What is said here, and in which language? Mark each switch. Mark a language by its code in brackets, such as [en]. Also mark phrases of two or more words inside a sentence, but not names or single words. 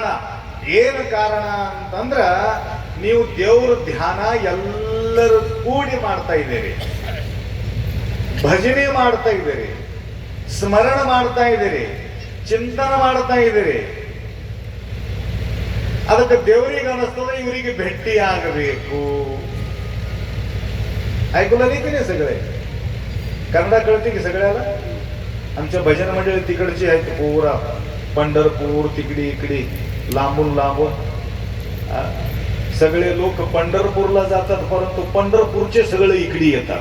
[kn] ಏನು ಕಾರಣ ಅಂತಂದ್ರ, ನೀವು ದೇವ್ರ ಧ್ಯಾನ ಎಲ್ಲರೂ ಕೂಡಿ ಮಾಡ್ತಾ ಇದ್ದೀರಿ, ಭಜನೆ ಮಾಡ್ತಾ ಇದ್ದೀರಿ, ಸ್ಮರಣ ಮಾಡ್ತಾ ಇದ್ದೀರಿ, ಚಿಂತನ ಮಾಡ್ತಾ ಇದ್ದೀರಿ. ಅದಕ್ಕೆ ದೇವರಿಗೆ ಅನಿಸ್ತದೆ ಇವರಿಗೆ ಭೇಟಿ ಆಗಬೇಕು. [mr] ऐकूला नाही की नाही सगळे? कन्नडा कळते की सगळ्याला? आमच्या भजन मंडळी तिकडची आहेत, पुरा पंढरपूर तिकडी इकडी लांबून लांबून सगळे लोक पंढरपूरला जातात, परंतु पंढरपूरचे सगळे इकडी येतात.